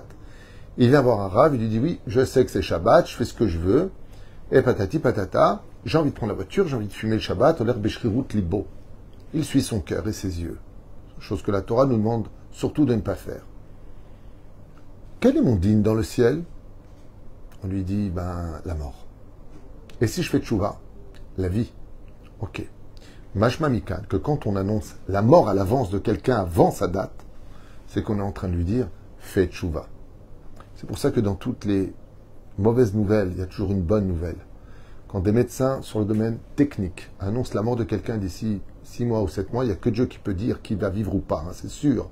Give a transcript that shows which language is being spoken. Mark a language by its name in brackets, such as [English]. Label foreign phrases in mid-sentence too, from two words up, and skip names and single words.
[French] Il vient voir un Rav, il lui dit, oui, je sais que c'est Shabbat, je fais ce que je veux, et patati patata, j'ai envie de prendre la voiture, j'ai envie de fumer le Shabbat, l'air [Hebrew] בשרירות ליבו. [French] Il suit son cœur et ses yeux. Chose que la Torah nous demande surtout de ne pas faire. Quel est mon digne dans le ciel? On lui dit, la mort. Et si je fais tchouva? La vie. Ok. [Hebrew] משמע מכאן, [French] que quand on annonce la mort à l'avance de quelqu'un avant sa date, c'est qu'on est en train de lui dire, fais tchouva. C'est pour ça que dans toutes les mauvaises nouvelles, il y a toujours une bonne nouvelle. Quand des médecins sur le domaine technique annoncent la mort de quelqu'un d'ici 6 mois ou 7 mois, il n'y a que Dieu qui peut dire qui va vivre ou pas, hein, c'est sûr.